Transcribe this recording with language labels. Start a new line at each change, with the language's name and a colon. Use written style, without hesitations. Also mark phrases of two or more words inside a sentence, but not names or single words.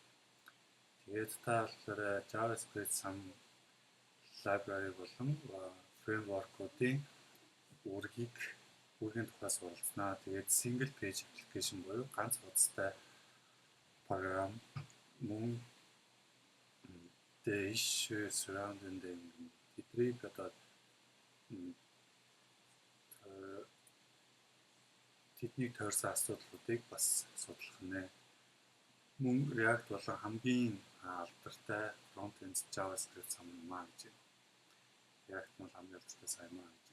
Mongolian: Тэгээд та болохоор JavaScript сан library болон фреймворкуудын үүргийн тухай суралцнаа. Тэгээд
English: single page application
Mongolian: буюу ганц хуудастай програм мөн
English: the issue surrounding them
Mongolian: тэднийг одоо тэднийг тойрсон асуудлуудыг бас судлах нэ. Мөн React болон хамгийн алдартай
English: Frontend JavaScript
Mongolian: сан юм аа гэж. React нь хамгийн алдартай сан юм аа гэж.